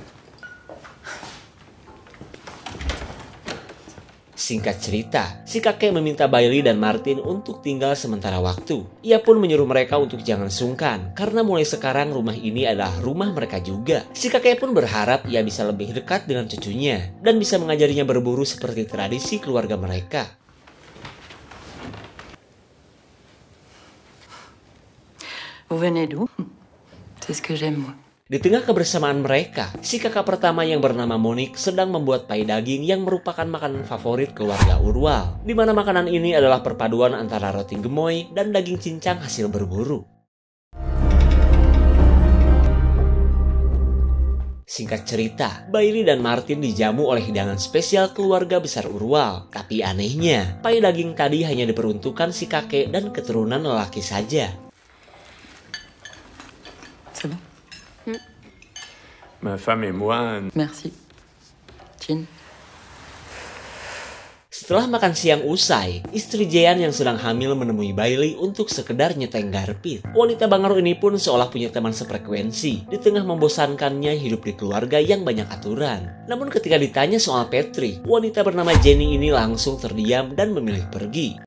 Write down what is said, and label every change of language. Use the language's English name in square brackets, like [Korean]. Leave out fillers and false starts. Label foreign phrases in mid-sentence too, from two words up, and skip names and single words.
[Indonesian] Singkat cerita, si kakek meminta Bailey dan Martin untuk tinggal sementara waktu. Ia pun menyuruh mereka untuk jangan sungkan, karena mulai sekarang rumah ini adalah rumah mereka juga. Si kakek pun berharap ia bisa lebih dekat dengan cucunya, dan bisa mengajarinya berburu seperti tradisi keluarga mereka. [French] Vous venez d'où? C'est ce que j'aime, moi. [Indonesian] Di tengah kebersamaan mereka, si kakak pertama yang bernama Monique sedang membuat pai daging yang merupakan makanan favorit keluarga Urwald. Di mana makanan ini adalah perpaduan antara roti gemoy dan daging cincang hasil berburu. Singkat cerita, Bailey dan Martin dijamu oleh hidangan spesial keluarga besar Urwald. Tapi anehnya, pai daging tadi hanya diperuntukkan si kakek dan keturunan lelaki saja. [French] C'est bon? Ma femme et moi... Merci. Jean. [Indonesian] Setelah makan siang usai, istri Jean yang sedang hamil menemui Bailey untuk sekedar nyeteng garpit. Wanita Bangor ini pun seolah punya teman sefrekuensi di tengah membosankannya hidup di keluarga yang banyak aturan. Namun ketika ditanya soal Patrick, wanita bernama Jenny ini langsung terdiam dan memilih pergi.